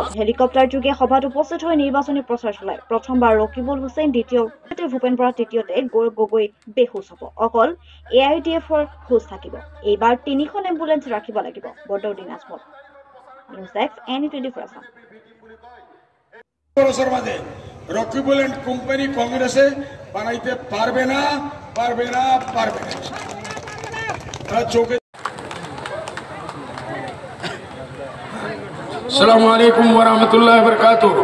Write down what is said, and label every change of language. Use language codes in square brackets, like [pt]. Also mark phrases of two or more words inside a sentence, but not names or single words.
[as] হেলিকপ্টাৰ যোগে সভাত উপস্থিত হৈ নিৰ্বাচনী প্ৰচাৰ চলায়। প্ৰথমবাৰ ৰকিবুল হুছেইন, দ্বিতীয়তে ভূপেন বৰা, তৃতীয়তে গৌৰৱ গগৈ বেহুচ হ'ব। অকল AIDFৰ হুচ থাকিব। এইবাৰ 3খন এম্বুলেন্স ৰাখিব লাগিব বদৰুদ্দিন আজমল। [en] News Desk NE24 Assam. [bn] রকিবুল [en] and company [bn] কংগ্রেসে বানাইতে পারবে না। [ar] السلام عليكم ورحمة الله وبركاته.